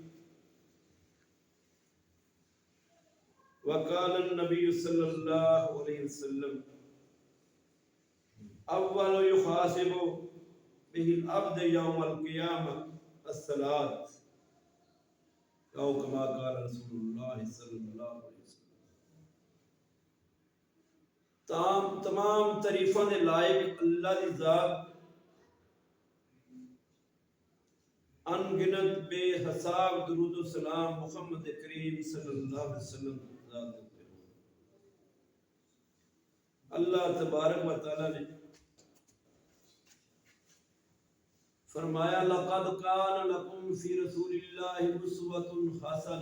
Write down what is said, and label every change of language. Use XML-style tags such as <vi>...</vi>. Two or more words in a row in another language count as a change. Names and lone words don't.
<ar>وقال النبي صلى الله عليه وسلم أول يحاسب به العبد يوم القيامة الصلاة أو كما قال رسول الله صلى الله عليه وسلم.</ar> <pa>تمام تعریفاں دے لائق اللہ دی ذات ان گنت بے حساب درود و سلام محمد کریم</pa> <ar>صلی اللہ علیہ وسلم</ar> <pa>ذات پہ ہو.</pa> <ar>اللہ تبارک و تعالی</ar> <ur>نے فرمایا</ur> <ar>لقد کان لکم فی رسول اللہ اسوۃ حسنہ.</ar>